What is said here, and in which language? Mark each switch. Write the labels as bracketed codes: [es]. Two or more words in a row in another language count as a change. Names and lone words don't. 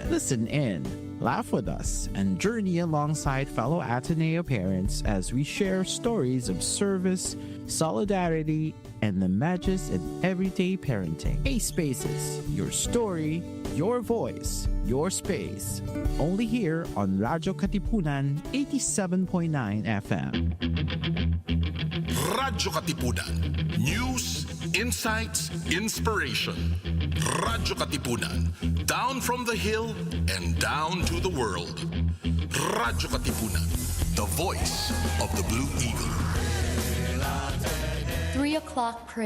[en] Listen in, laugh with us, and journey alongside fellow Ateneo parents as we share stories of service, solidarity, and the magic in everyday parenting. ASPACes, your story, your voice, your space. Only here on Radyo Katipunan 87.9 FM. Radyo Katipunan. News, insights, inspiration. Radyo Katipunan. Down from the hill and down to the world. Radyo Katipunan. The voice of the Blue Eagle. 3 o'clock prayer.